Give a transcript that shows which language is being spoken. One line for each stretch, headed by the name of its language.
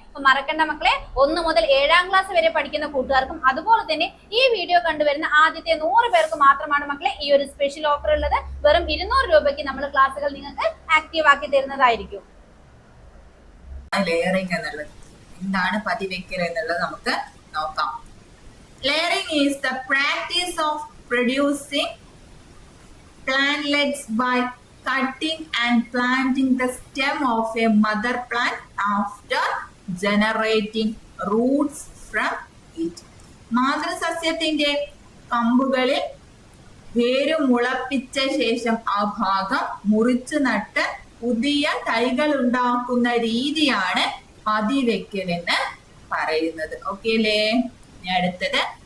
Malayalam: അപ്പൊ മറക്കണ്ട മക്കളെ, 1 മുതൽ 7ാം ക്ലാസ് വരെ പഠിക്കുന്ന കൂട്ടുകാർക്കും അതുപോലെ തന്നെ ഈ വീഡിയോ കണ്ടുവരുന്ന ആദ്യത്തെ 100 പേർക്ക് മാത്രമാണ് മക്കളെ ഈ ഒരു സ്പെഷ്യൽ ഓഫർ ഉള്ളത്. വെറും 200 രൂപയ്ക്ക് നമ്മൾ ക്ലാസ്സുകൾ നിങ്ങൾക്ക് ആക്റ്റീവ് ആക്കി തരുന്നതായിരിക്കും. ലെയറിംഗ് എന്നുള്ളത് എന്താണ്, പതിവെക്കൽ എന്നുള്ളത് നമുക്ക് നോക്കാം.
English: Layering is the practice of producing plantlets by cutting and planting the stem of a mother plant after generating roots from it.
Malayalam: മാതൃസസ്യത്തിന്റെ കമ്പുകളിൽ വേര് മുളപ്പിച്ച ശേഷം ആ ഭാഗം മുറിച്ചു നട്ട് പുതിയ തൈകൾ ഉണ്ടാക്കുന്ന രീതിയാണ് പതിവെക്കൽ എന്ന് പറയുന്നത്. ഓക്കെ അല്ലേ? അടുത്തത്